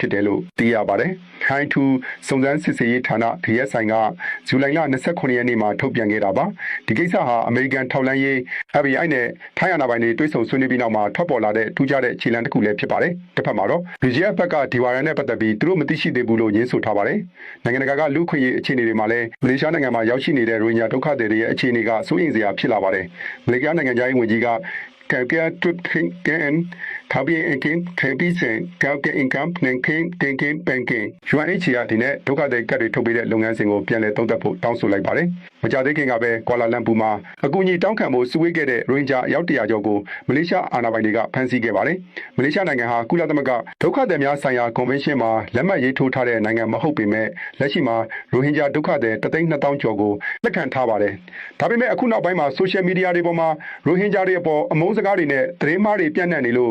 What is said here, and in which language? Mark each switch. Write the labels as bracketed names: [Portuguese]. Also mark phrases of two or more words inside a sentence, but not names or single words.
[Burmese] ဖြစ်တယ်လို့သိရပါတယ်။ခိုင်းထူစုံစမ်းစစ်ဆေးရေးဌာန DSI ကဇူလိုင်လ29ရက်နေ့မှာထုတ်ပြန်ခဲ့တာပါ။ဒီကိစ္စဟာအမေရိကန်ထောက်လှမ်းရေး FBI နဲ့ထိုင်းအာဏာပိုင်တွေတွေ့ဆုံဆွေးနွေးပြီးနောက်မှာထွက်ပေါ်လာတဲ့ထူးခြားတဲ့ခြေလှမ်းတစ်ခုလည်းဖြစ်ပါတယ်။တစ်ဖက်မှာတော့ BGF ဘက်ကဒီဝရမ်းနဲ့ပတ်သက်ပြီးသူတို့မသိရှိသေးဘူးလို့ညင်းဆိုထားပါတယ်။နိုင်ငံတကာကလူခွင့်ရေးအခြေအနေတွေမှာလည်းမလေးရှားနိုင်ငံမှာရောက်ရှိနေတဲ့ရိုဟင်ဂျာဒုက္ခသည်တွေရဲ့အခြေအနေကစိုးရိမ်စရာဖြစ်လာပါတယ်။မလေးရှားနိုင်ငံသားရေးဝန်ကြီးက Kevin Tabi Enkin Tempisen Kevin Income Nankin Tinkin Banking UNHCR ဒီနဲ့ဒုက္ခသည်ကတ်တွေထုတ်ပေးတဲ့လုပ်ငန်းစဉ်ကိုပြန်လည်သုံးသပ်ဖို့ တောင်းဆိုလိုက်ပါတယ်။မကြသေးခင်ကပဲကွာလာလမ်ပူမှာအကူအညီတောင်းခံဖို့စုဝေးခဲ့တဲ့ရိုဟင်ဂျာရောက်100ကျော်ကိုမလေးရှားအာဏာပိုင်တွေကဖမ်းဆီးခဲ့ပါတယ်။မလေးရှားနိုင်ငံဟာကုလသမဂ္ဂဒုက္ခသည်များဆိုင်ရာကွန်ဗင်းရှင်းမှာလက်မှတ်ရေးထိုးထားတဲ့နိုင်ငံမဟုတ်ပေမဲ့လက်ရှိမှာရိုဟင်ဂျာဒုက္ခသည်3,200,000ကျော်ကိုလက်ခံထားပါတယ်။ဒါပေမဲ့အခုနောက်ပိုင်းမှာဆိုရှယ်မီဒီယာတွေပေါ်မှာရိုဟင်ဂျာတွေအပေါ်အမုန်းစကားတွေနဲ့သတင်းမှားတွေပြန့်နှံ့နေလို့